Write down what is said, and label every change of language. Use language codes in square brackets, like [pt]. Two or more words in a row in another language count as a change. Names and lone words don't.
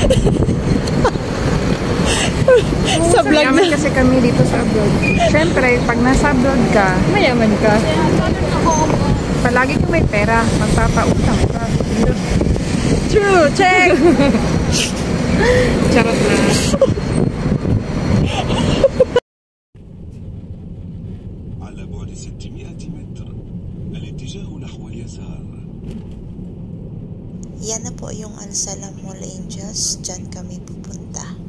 [tl] Sa vlog na. Kasi kami dito sa abroad. Siyempre, pag nasa abroad ka, mayaman ka. Palagi kang may pera. Magpapautang ka. [en] True. Check. [tl] Charot na. [ar] على بعد 600 متر الاتجاه نحو اليسار. [tl] Yan na po yung Al-Salam Mall Angels. Diyan kami pupunta.